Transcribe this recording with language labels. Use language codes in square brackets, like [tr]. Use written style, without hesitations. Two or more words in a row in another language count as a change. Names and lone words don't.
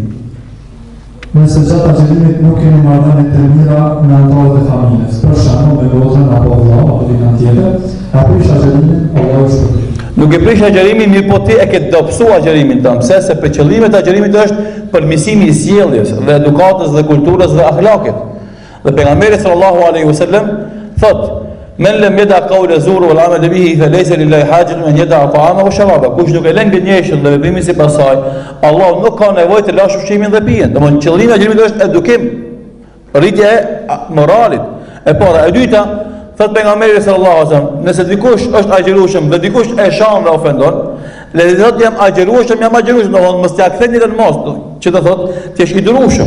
[sq] Nëse gjatë agjërimit nuk keni marrëdhënie të mira me anëtarët e familjes, për shembull me vllazën apo vëllai apo dikën tjetër, a prish agjërimin, Allahu shpëton. Nuk e prish agjërimin, mirë po ti e ke dobësu agjërimin tënd, se për qëllimet e agjërimit është përmirësimi i sjelljes dhe edukatës dhe kulturës dhe akhlakit. Dhe pejgamberi [ar] صلى الله عليه وسلم thot: "من لم يدع قول الزور والعمل به فليس لله حاجة أن يدع طعاما وشرابا." [sq] Kush nuk e lën gënjeshtën dhe veprimin sipas saj, Allah nuk ka nevojë të lash ushqimin dhe pijen. Domthonë qëllimi i agjërimit është edukim, rritje e moralit. E para, e dyta, thot pejgamberi [ar] صلى الله عليه وسلم, [sq] nëse dikush është agjërueshëm dhe dikush e shan dhe ofendon, le të thotë jam agjërueshëm, domthonë mos t'ia ktheni në mos, që të thotë ti je i durueshëm.